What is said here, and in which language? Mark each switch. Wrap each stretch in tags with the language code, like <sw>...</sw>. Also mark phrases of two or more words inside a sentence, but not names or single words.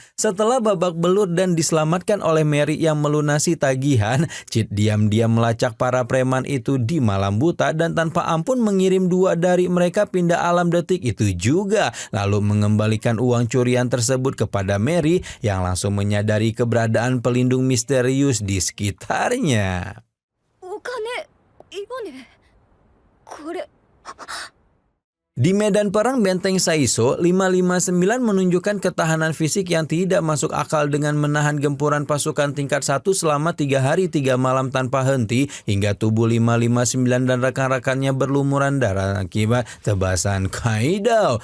<id>Setelah babak belur dan diselamatkan oleh Mary yang melunasi tagihan, Chit diam-diam melacak para preman itu di malam buta dan tanpa ampun mengirim 2 dari mereka pindah alam detik itu juga, lalu mengembalikan uang curian tersebut kepada Mary Itachi yang langsung menyadari keberadaan pelindung misterius di sekitarnya. お金イボネこれ Di medan perang Benteng Saiso, 559 menunjukkan ketahanan fisik yang tidak masuk akal dengan menahan gempuran pasukan tingkat 1 selama 3 hari 3 malam tanpa henti hingga tubuh 559 dan rekan-rekannya berlumuran darah akibat tebasan Kaido.</id>